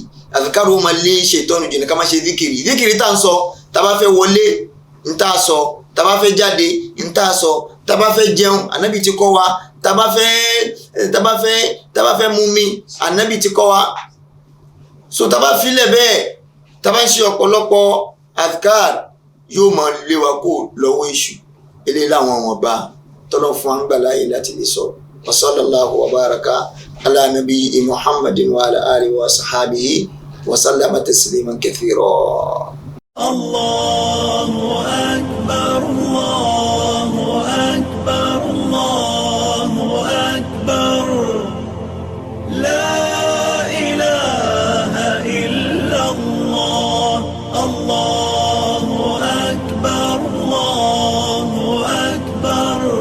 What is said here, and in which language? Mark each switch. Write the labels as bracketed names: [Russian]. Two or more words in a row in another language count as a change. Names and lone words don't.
[Yoruba] azkar ó máa lé ṣètọ́nù jìnnà ká máa ṣe díkìrì tá à ń sọ tá bá fẹ́ wọlé ń tá a sọ tá bá fẹ́ jáde ń tá a sọ tá bá fẹ́ jẹun ànábì ti kọ́ wa tá bá fẹ́ mú mi ànábì ti kọ́ wa. so tá bá filẹ̀ bẹ́ẹ̀ tá bá ń ṣe ọ̀pọ̀lọpọ̀ azkar yóò máa lé wa kó lọ́wọ́ èṣù eléyìí láwọn ọba tọ́lọ́ fún wa ń gbà láàyè láti lè sọ. [Arabic] وصلى الله وبارك على نبي محمد وعلى آله وصحبه وسلم تسليما كثيرا. الله أكبر الله أكبر الله أكبر لا إله إلا الله الله أكبر الله أكبر